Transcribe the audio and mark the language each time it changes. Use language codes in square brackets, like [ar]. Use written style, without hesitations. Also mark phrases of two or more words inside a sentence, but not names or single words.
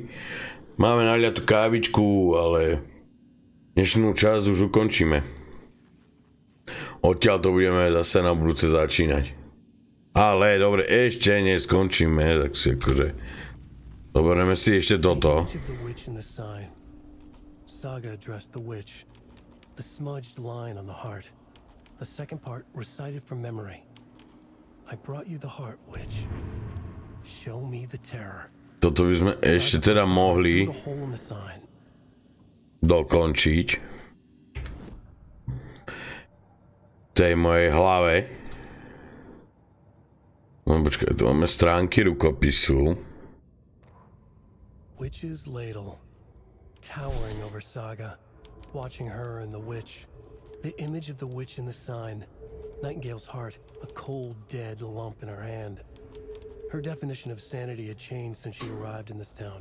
[sk] Máme naliatú kávičku, ale dnešnú časť už ukončíme. Odtiaľ to budeme zase na budúce začínať. Ale dobre, ešte neskončíme, tak si akože... Zoberieme si ešte toto. [en] Saga addressed the witch. The smudged line on the heart. The second part recited from memory. I brought you the heart, witch. Show me the terror. [sk] Toto by sme ešte teda mohli dokončiť v tej mojej hlave. No počkaj, tu máme stránky rukopisu. [en] Witch's ladle, towering over Saga, watching her and the witch. The image of the witch in the sign, Nightingale's heart, a cold, dead lump in her hand. Her definition of sanity had changed since she arrived in this town.